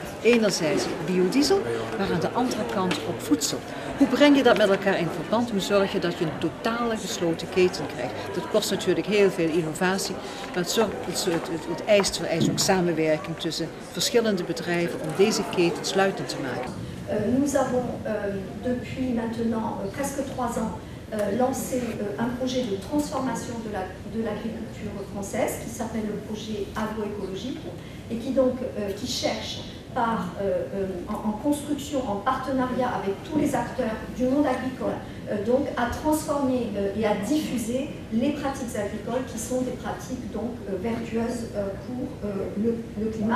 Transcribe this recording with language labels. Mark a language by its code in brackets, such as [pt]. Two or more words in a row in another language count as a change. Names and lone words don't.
[nl] Enerzijds biodiesel, maar aan de andere kant ook voedsel. Hoe breng je dat met elkaar in verband? Hoe zorg je dat je een totale gesloten keten krijgt? Dat kost natuurlijk heel veel innovatie, maar het vereist ook samenwerking tussen verschillende bedrijven om deze keten sluitend te maken. [fr] Nous avons depuis maintenant presque 3 ans lancé un projet de transformation de l'agriculture française qui s'appelle le projet agroécologique et qui cherche en construction, en partenariat avec tous les acteurs du monde agricole, donc à transformer et à diffuser les pratiques agricoles qui sont des pratiques donc vertueuses pour le climat.